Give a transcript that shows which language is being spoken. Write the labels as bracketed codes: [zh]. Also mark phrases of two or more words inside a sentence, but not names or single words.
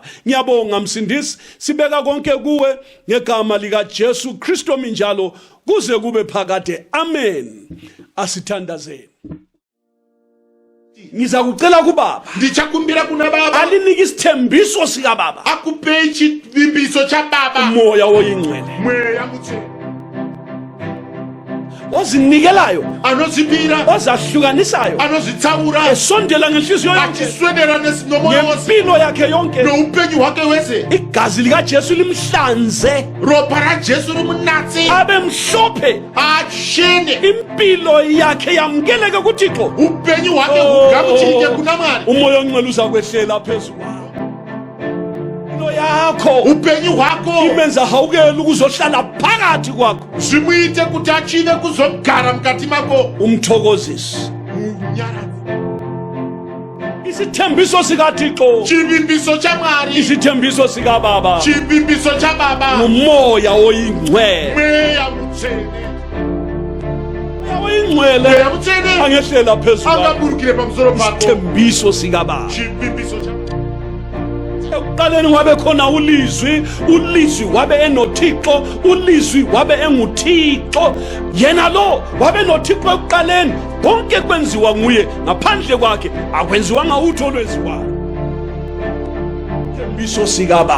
[nd] Ngiyabonga msindisi, sibeka konke kuwe ngegama lika Jesu Kristo minjalo kuze kube phakade. Amen. Asithandazeni. Ngiza kucela kubaba [sn] ndichakumbira kuna baba [nd] alinike isithembiso sika baba, [sn] akupe chivimbiso chababa [nd] umoya oyingcwele [sn] mweya mutsvene [nd] ozinikelayo, [sn] anozipira [nd] ozahlukanisayo, [sn] anozitsaura [nd] esondela ngenhliziyo yonke, [sn] achiswedera nomoyo wose [nd] ngempilo yakhe yonke. [sn] noupenyu hwake wese [nd] Igazi likaJesu limhlanze [sn] ropa rajesu rimunatse [nd] abe mhlophe, [sn] achene [nd] impilo yakhe yamkeleke kuThixo. [sn] upenyu hwake hugamuchirike kuna mwari [nd] Umoya ongcwele uzakwehlela phezulu kwakho. Impilo yakho [sn] upenyu hwako [nd] imenza hawukele ukuzohlala phakathi kwakho. [sn] zvimuite kuti achive kuzogara mukati mako [nd] Umthokozisi, [sn] munyaradzi [nd] isithembiso sikaThixo, [sn] chivimbiso chamwari [nd] isithembiso sikababa, [sn] chivimbiso chababa [nd] umoya oyingcwele. [sn] mweya mutsvene [nd] Umoya oyingcwele [sn] mweya mutsvene [nd] angehlela phezulu kwakho. [sn] angaburukire pamusoro pako [nd] Isithembiso sikababa. [sn] chivimbiso chababa [nd] Ekuqaleni wabe khona ulizwi, ulizwi wabe enoThixo, ulizwi wabe enguThixo. Yena lo wabe noThixo ekuqaleni, konke kwenziwa nguye, ngaphandle kwakhe akwenziwanga utho olwenziwayo. Isithembiso sikababa.